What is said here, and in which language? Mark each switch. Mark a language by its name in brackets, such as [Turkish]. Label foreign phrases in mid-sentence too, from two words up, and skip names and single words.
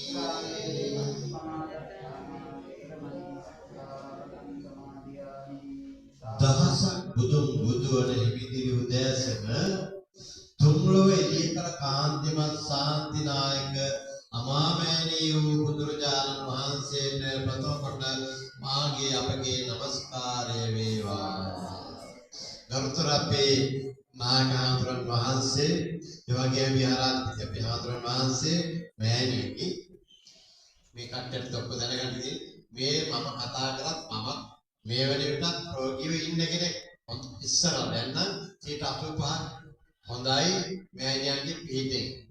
[Sinhala] දහසක් බුදුන් බුදුවන හිමිදිරි උදයසන තුන්ලොවේ එළිය කළ කාන්තිමත් ශාන්තිනායක අමාමෑණියෝ බුදුරජාණන් වහන්සේට ප්‍රථම කොට මාගේ අපගේ নমස්කාරය වේවා. ගරුතර අපේ නායකහතුරන් වහන්සේ, ඒ වගේම විහාරාධිපති අපේ හතුරන් වහන්සේ, මෑණියනි මේ කට්ටියට ඔක්කොම දැනගන්න ඉතින් මේ මම කතා කරත් මම මේ වෙන විටත් රෝගීව ඉන්න කෙනෙක් ඉස්සරහ දැන් නම් 85 හොඳයි මෑණියන්ගේ පිටින්